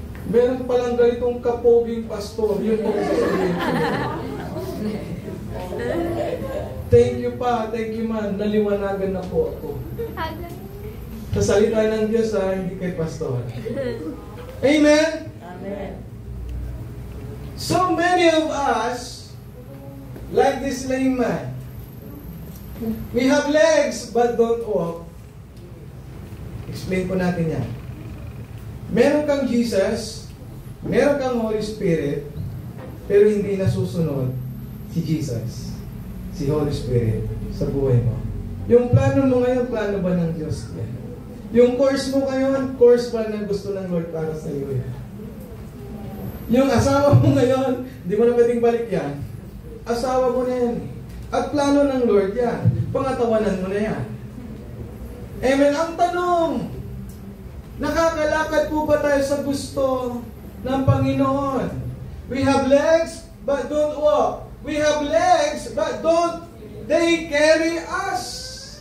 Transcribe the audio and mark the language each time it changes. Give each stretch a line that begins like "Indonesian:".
Filipino: Meron palang ganitong kapoging pastor. Yun po sasabihin ko. Thank you pa, thank you man. Naliwanagan na po ako. Sa salita ng Diyos, hindi kay pastor. Amen? Amen.
English: So many of us, like this lame man, we have legs but don't walk.
Filipino: Explain po natin yan. Meron kang Jesus, meron kang Holy Spirit, pero hindi nasusunod si Jesus, si Holy Spirit sa buhay mo. Yung plano mo ngayon, plano ba ng Diyos yan? Yung course mo ngayon, course ba na gusto ng Lord para sa iyo yan? Yung asawa mo ngayon, di mo na pwedeng balik yan. Asawa mo na yan. At plano ng Lord yan. Pangatawanan mo na yan. Amen. Ang tanong, nakakalakad po ba tayo sa gusto ng Panginoon?
English: We have legs, but don't walk. We have legs, but don't they carry us.